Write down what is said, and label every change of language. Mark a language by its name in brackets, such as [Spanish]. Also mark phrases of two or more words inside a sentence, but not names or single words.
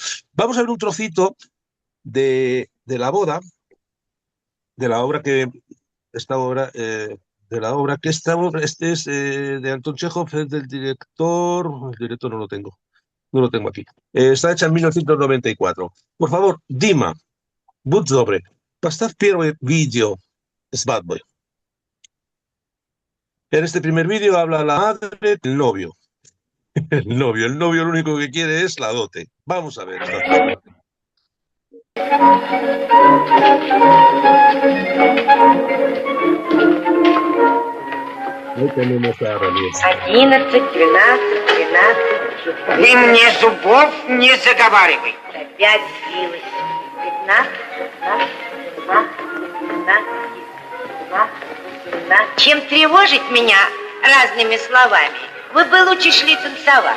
[Spanish] Vamos a ver un trocito de la boda, de la obra que esta obra de la obra que este es de Anton Chekhov, es del director, el director no lo tengo aquí. Está hecha en 1994. Por favor, [Russian] Dima, будь добрый, поставь первое видео с свадьбой. [Spanish] En este primer vídeo habla la madre del novio. El novio lo único que quiere es la dote. Vamos a ver esta parte. Ahí tenemos a Ramírez. [Russian] 11, 12, 13, 14. Ты мне зубов не заговаривай. Опять сбилась. 15, 16, 17, 18, 19. Чем тревожить меня разными словами? Вы бы лучше шли танцевать.